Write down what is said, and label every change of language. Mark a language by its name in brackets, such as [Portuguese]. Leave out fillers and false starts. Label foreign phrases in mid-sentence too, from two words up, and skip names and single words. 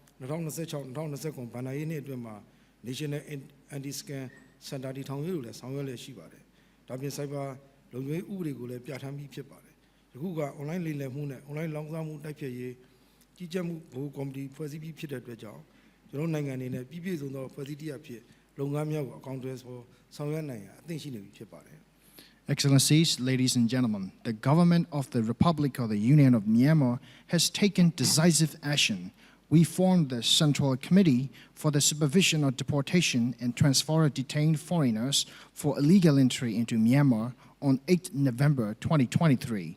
[Burmese] 2026-2029 ဘဏ္ဍာရေးနှစ်အတွင်းမှာ National Anti-Scam Center တည်ထောင်ရေးကိုလည်းဆောင်ရွက်လျက်ရှိပါတယ်ဒါပြင် Cyber လုံခြုံရေးဥပဒေကိုလည်းပြဋ္ဌာန်းပြီးဖြစ်ပါတယ်ယခုက online လိမ်လည်မှုနဲ့ online လောင်းစားမှုတိုက်ဖျက်ရေးကြီးကြပ်မှုဘိုးကော်မတီဖွဲ့စည်းပြီးဖြစ်တဲ့အတွက်ကြောင့်ကျွန်တော်နိုင်ငံအနေနဲ့ပြည်ပြည့်စုံသောဖွဲ့စည်းတရားဖြစ်လုပ်ငန်းများကိုအကောင့်တွေဆောင်ရွက်နိုင်ရန်အသင့်ရှိနေပြီဖြစ်ပါတယ် [English] Excellencies, ladies and gentlemen, the government of the Republic of the Union of Myanmar has taken decisive action. We formed the Central Committee for the Supervision of Deportation and Transfer of Detained Foreigners for illegal entry into Myanmar on 8 November 2023.